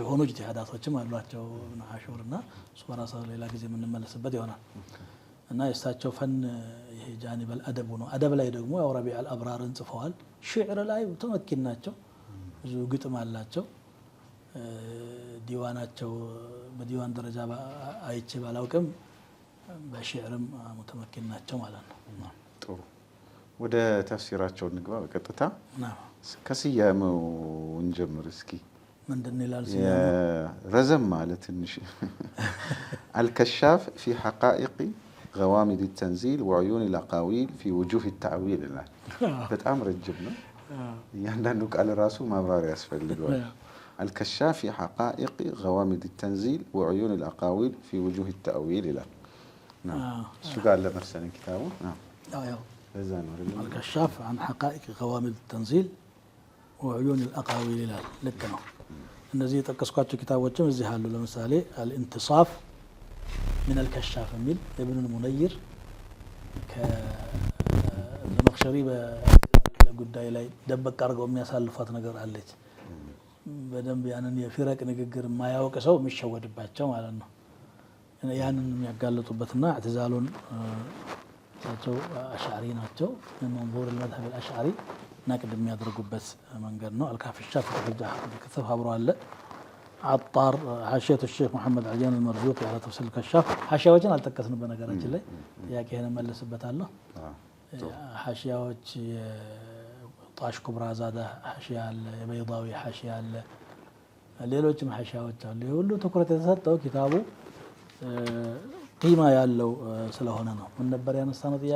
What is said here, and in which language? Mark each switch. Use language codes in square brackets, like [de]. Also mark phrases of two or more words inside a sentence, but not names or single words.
[am] የሆኑ ኢጅቲሃዳቶችም አሏቸው ኢብኑ ዓሹርና እሱ በራሱ ሌላ ጊዜ የምንመለስበት ይሆናል። እና የእሳቸው ፈን ይሄ [ar] جانب الأدب [am] ነው። አደብ ላይ ደግሞ ያው ረቢዕ አልአብራርን ጽፈዋል። ሽዕር ላይ ተመኪን ናቸው። ብዙ ግጥም አላቸው። ዲዋናቸው በዲዋን ደረጃ አይቼ ባላውቅም በሽዕርም ሙተመኪን ናቸው ማለት ነው። ጥሩ ወደ ተፍሲራቸው እንግባ በቀጥታ። ከስያሜው እንጀምር እስኪ። ምንድን ይላል ረዘም ማለት ትንሽ አልከሻፍ ፊ ሐቃኢቅ غوامض التنزيل وعيون الأقاويل في وجوه التأويل ይላል። በጣም ረጅም ነው። እያንዳንዱ ቃል ራሱ ማብራሪያ ያስፈልገዋል። الكشاف في حقائق غوامض التنزيل وعيون الأقاويل في وجوه التأويل ይላል። እሱ ጋር ለመርሰን ኪታቡ الكشاف عن حقائق غوامض التنزيل وعيون الأقاويل ይላል። ልክ ነው። እነዚህ የጠቀስኳቸው ኪታቦችም እዚህ አሉ። ለምሳሌ الانتصاف من الكشاف የሚል ابن المنير ከዘመክሸሪ በጉዳይ ላይ ደበቅ አድርገው የሚያሳልፏት ነገር አለች። በደንብ ያንን የፊረቅ ንግግር የማያውቅ ሰው የሚሸወድባቸው ማለት ነው። ያንን የሚያጋልጡበትና እዕትዛሉን እሳቸው አሽዓሪ ናቸው። መንዙር [ar] المذهب الأشعري نقد [am] የሚያደርጉበት መንገድ ነው። አልካፊ ሻፍ ከተፍ አብሮ አለ። عطار حاشية الشيخ محمد عليان المرزوقي على تفسير الكشاف حاشياዎችን አልጠቀስንም በነገራችን ላይ ጥያቄህን መለስበታለሁ። حاشيዎች ጣሽ ኩብራ ዛዳ حاشية አለ፣ የበይዳዊ حاشية አለ፣ ሌሎችም حاشيዎች አሉ። ሁሉ ትኩረት የተሰጠው ኪታቡ ቂማ ያለው ስለሆነ ነው። ምን ነበር ያነሳነው ጥያቄ?